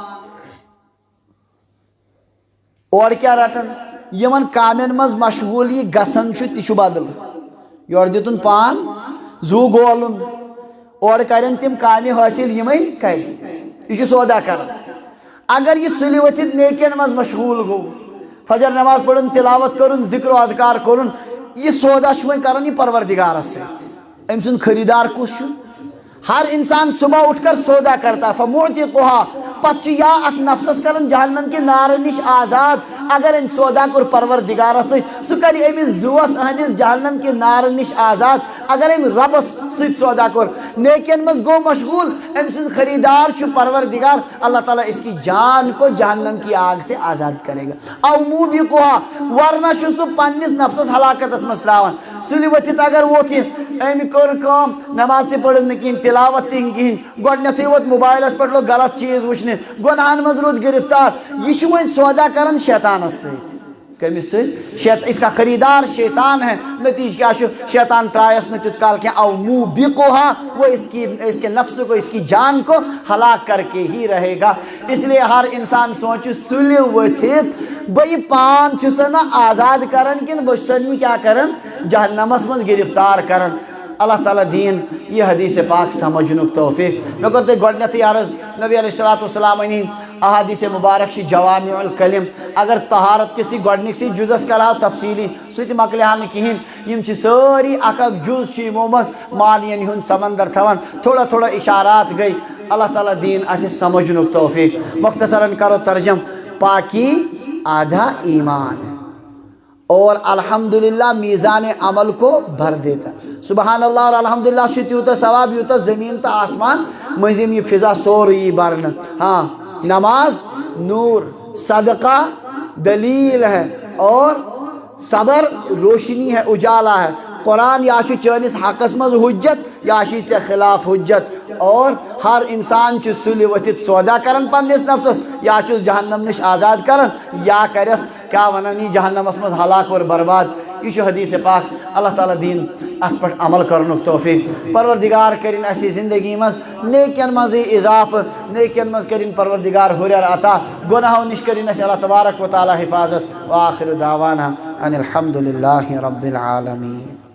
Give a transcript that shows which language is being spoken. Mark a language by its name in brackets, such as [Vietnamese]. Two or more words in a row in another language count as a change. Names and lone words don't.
[Kashmiri] اورٕ کیٛاہ رٹان یِمن کامٮ۪ن منٛز مشغوٗل یہِ گژھان چھُ تہِ چھُ بدل یورٕ دِتُن پان زوٗ گولُن اورٕ کرن تِم کامہِ حٲصِل یِمے کرِ یہ چھُ سودا کران اگر یہ سُلہِ ؤتھِتھ نیکین منٛز مشغوٗل گوٚو فجر نماز پرُن تلاوت کرُن ذکر و اذکار کرُن یہ سودا چھُ وۄنۍ کران یہِ پروردگارس سۭتۍ أمۍ سُنٛد خریدار کُس چھُ [Urdu] ہر انسان صبح اٹھ کر سودا کرتا [Kashmiri] فمعتقها پتہ چھُ یا اتھ نفسس کران جہنم کے نارٕ نش آزاد اگر أمۍ سودا کوٚر پروردگارس سۭتۍ سُہ کرِ أمِس زُوس أہنٛدِس جہنم کے نارٕ نش آزاد اگر أمۍ ربس سۭتۍ سودا کوٚر نیکین منٛز گوٚو مشغوٗل أمۍ سُنٛد خریدار چھُ پروردگار اللہ [Urdu] تعالیٰ اس کی جان کو جہنم کی آگ سے آزاد کرے گا [Arabic] او موبقها [Kashmiri] ورنہ چھُ سُہ پننس نفسس ہلاکتس منٛز تراوان سُلہِ ؤتھِتھ اگر ووت یہِ أمۍ کٔر کٲم نماز تہِ پٔرٕن نہٕ کِہیٖنۍ تلاوت تہِ نہٕ کِہیٖنۍ گۄڈنیٚتھٕے ووت موبایلس پٮ۪ٹھ لوگ غلط چیٖز وٕچھنہِ گۄنہن منٛز روٗد گرفتار یہِ چھُ وۄنۍ سودا کران شیطانس سۭتۍ کٔمِس سۭتۍ [Urdu] اس کا خریدار شیطان ہے [Kashmiri] نتیجہ کیا چھُ شیطان ترایس نہٕ تیُتھ کال کینٛہہ [Arabic] او موبقها [Kashmiri] وہ [Urdu] اس کے نفس کو اس کی جان کو ہلاک کر کے ہی رہے گا اس لیے ہر انسان سوچو [Kashmiri] سُلہِ ؤتھِتھ بہٕ یہِ پان چھُسا نہ آزاد کران کِنہٕ بہٕ چھُسن یہِ کیٛاہ کران جہنمس منٛز گرفتار کران اللہ تعالیٰ دین یہ حدیث پاک سمجھنُک توفیق مےٚ کوٚر تۄہہِ گۄڈنیٚتھٕے عرض نبی [Arabic] علیہ الصلوۃ والسلام [Kashmiri] احادیث مبارک چھِ [Arabic] جوامع الکلم [Kashmiri] اگر طہارت کسی گۄڈنِکسٕے جُزس کرہاو تفصیلی سُہ تہِ مۄکلہِ ہا نہٕ کِہیٖنۍ یِم چھِ سٲری اکھ اکھ جُز چھِ یِمو منٛز معانین ہُنٛد سمندر تھاوان تھوڑا تھوڑا اشارات گٔے اللہ تعالیٰ دین اسہِ سمجھنُک توفیق مختصراً کرو ترجم [Urdu] پاکی آدھا ایمان اور الحمدللہ میزان عمل کو بھر دیتا سبحان اللہ اور الحمدللہ [Kashmiri] چھُ تیوٗتاہ ثواب یوٗتاہ زمین تو آسمان مٔنٛزِم یہِ فضا سورُے یی برنہٕ ہاں نماز نور صدقہ [Urdu] دلیل ہے اور صبر روشنی ہے اجالا ہے [Kashmiri] قرآن یا چٲنِس حقس منٛز حجت یا چھی ژےٚ خلاف حجت [Urdu] اور ہر [Kashmiri] انسان چھُ سُلہِ ؤتھِتھ سودا کران پننِس نفسس یا چھُس جہنم نش آزاد کران یا کرس کیا ونان یہِ جہنمس منٛز ہلاک اور برباد یہ چھُ حدیث پاک اللہ تعالیٰ دین ات پہ عمل کرنُک توفیق پروردگار کرن اسی زندگی مز نیکین مز اضافہ نیکین مز کرن پروردگار ہُریر عطا گناہو نش کرن اس اللہ تبارک و تعالیٰ حفاظت [Arabic] وآخر دعوانا ان الحمد للہ رب العالمین.